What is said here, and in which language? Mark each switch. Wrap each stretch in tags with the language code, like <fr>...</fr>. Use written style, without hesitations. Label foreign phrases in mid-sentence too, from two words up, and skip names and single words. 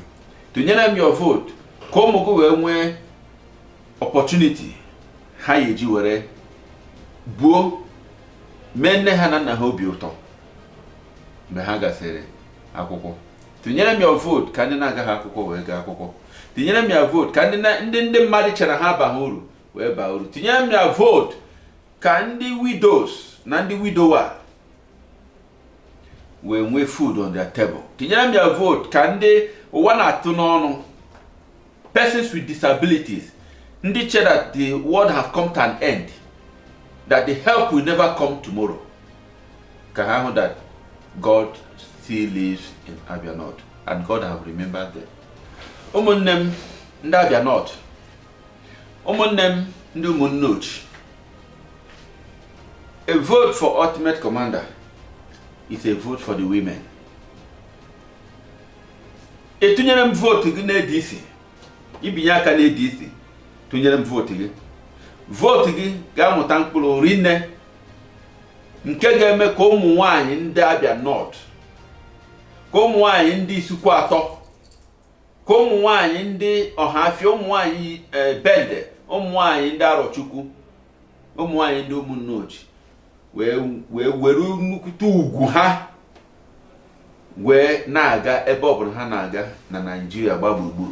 <ig>Tụnyere m</ig> <en>your vote</en> <ig>ka ụmụ gị wee nwee opportunity ha eji were buo mee nne ha na nna ha obi ụtọ mgbe ha gasịrị akwụkwọ. Tụnyere m</ig> <en>your vote</en> <ig>ka ndị na-agaghị akwụkwọ wee gaa akwụkwọ. Tụnyere m</ig> <en>your vote</en> <ig>ka ndị mmadụ chere ha baha uru wee baa uru. Tụnyere m</ig> <en>your vote</en> <ig>ka ndị widows na ndị widower wee nwee</ig> <en>food on their table.</en> <ig>Tụnyere m your vote ka ndị ụwa na-atụ n'ọnụ,</ig> <en>persons with disabilities,</en> <ig>ndị chere</ig> <en>that the world has come to an end, that the help will never come tomorrow.</en> <ig>Ka ha hụ</ig> <en>that God still lives in Abia North and God have remembered them.</en> <ig>Ụmụnne m ndị Abia North, ụmụnne m ndị ụmụnne ochi,</ig> <en>a vote for ultimate commander is a vote for the women.</en> <ig>Tụnyere m vote gị na ADC, ibinye aka na ADC, tụnyere m vote gị. Vote gị ga-amụta mkpụrụ rinne nke ga-eme ka ụmụ nwanyị ndị Abia North, ka ụmụ nwanyị ndị Isukwu Atọ, ka ụmụ nwanyị ndị Ọhafịa, ụmụ nwanyị Bende, ụmụ nwanyị ndị Arọchukwu, ụmụ nwanyị ndị ụmụnne ochi wee were nnukwute ugwu ha wee na-aga ebe ọbụla ha na-aga na Nigeria gba gburugburu.</ig>